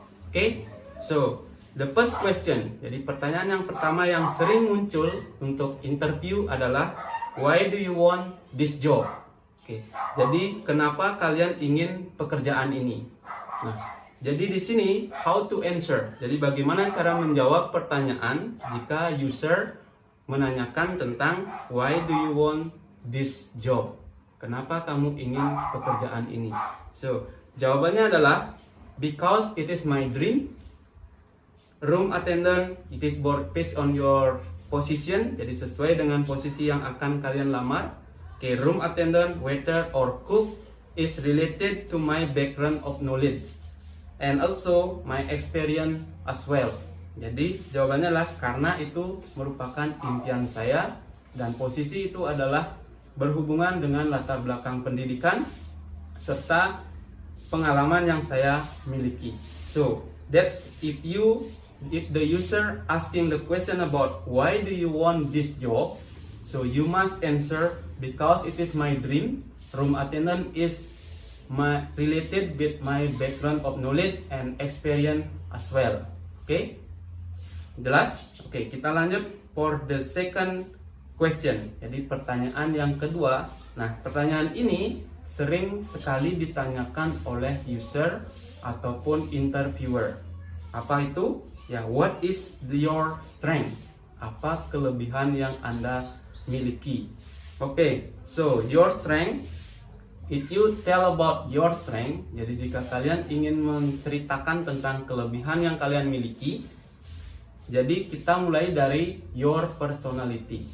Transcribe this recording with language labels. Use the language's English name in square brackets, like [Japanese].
[English] Oke, so the first question. [Indonesian] Jadi pertanyaan yang pertama yang sering muncul untuk interview adalah [English] why do you want this job? [Indonesian] Oke, jadi kenapa kalian ingin pekerjaan ini? Nah, jadi di sini [English] how to answer. [Indonesian] Jadi bagaimana cara menjawab pertanyaan jika user menanyakan tentang [English] why do you want this job? [Indonesian] Kenapa kamu ingin pekerjaan ini? [English] So, [Indonesian] jawabannya adalah [English] because it is my dream. Room attendant, it is based on your position. [Indonesian] Jadi sesuai dengan posisi yang akan kalian lamar. [English] Okay, room attendant, waiter, or cook is related to my background of knowledge and also my experience as well. [Indonesian] Jadi jawabannya adalah karena itu merupakan impian saya dan posisi itu adalah berhubungan dengan latar belakang pendidikan serta pengalaman yang saya miliki. [English] So that's if the user asking the question about why do you want this job, so you must answer because it is my dream. Room attendant is related with my background of knowledge and experience as well. Okay, [Indonesian] jelas? [English] Oke, [Indonesian] kita lanjut [English] for the second question. [Indonesian] Jadi pertanyaan yang kedua. Nah, pertanyaan ini sering sekali ditanyakan oleh user ataupun interviewer. Apa itu? [English] Ya, what is your strength? [Indonesian] Apa kelebihan yang Anda miliki? Okay, [English] so your strength, if you tell about your strength, [Indonesian] jadi jika kalian ingin menceritakan tentang kelebihan yang kalian miliki, jadi kita mulai dari [English] your personality.